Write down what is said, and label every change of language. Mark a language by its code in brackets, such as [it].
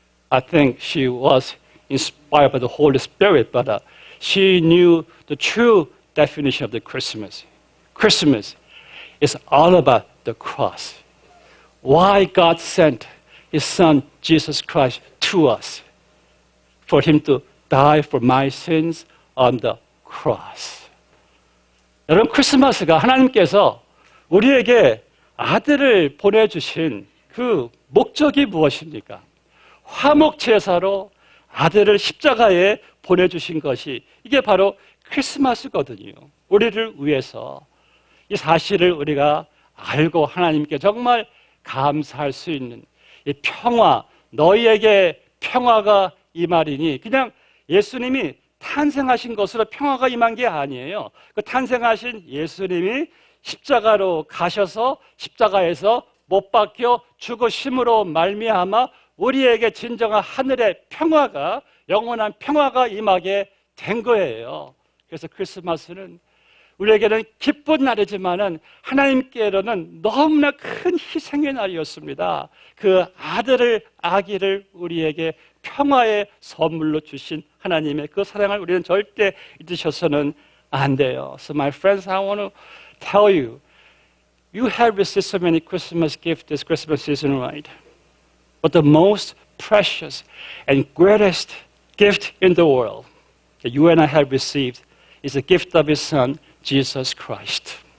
[en] I think she was inspired by the Holy Spirit, but she knew the true definition of the Christmas. Christmas is all about the cross. Why God sent His Son, Jesus Christ, to us. For Him to die for my sins on the cross. [ko] 여러분, 크리스마스가 하나님께서 우리에게 아들을 보내주신 그 목적이 무엇입니까? 화목제사로 아들을 십자가에 보내주신 것이 이게 바로 크리스마스거든요. 우리를 위해서 이 사실을 우리가 알고 하나님께 정말 감사할 수 있는 이 평화, 너희에게 평화가 임하리니, 그냥 예수님이 탄생하신 것으로 평화가 임한 게 아니에요. 그 탄생하신 예수님이 십자가로 가셔서 십자가에서 못 박혀 죽으심으로 말미암아 우리에게 진정한 하늘의 평화가, 영원한 평화가 임하게 된 거예요. 그래서 크리스마스는 우리에게는 기쁜 날이지만은 하나님께로는 너무나 큰 희생의 날이었습니다. 그 아기를 우리에게 평화의 선물로 주신 하나님의 그 사랑을 우리는 절대 잊으셔서는 안 돼요. [en] So my friends, I want to tell you, you have received so many Christmas gifts this Christmas season, right? But the most precious and greatest gift in the world that you and I have received is the gift of His Son, Jesus Christ.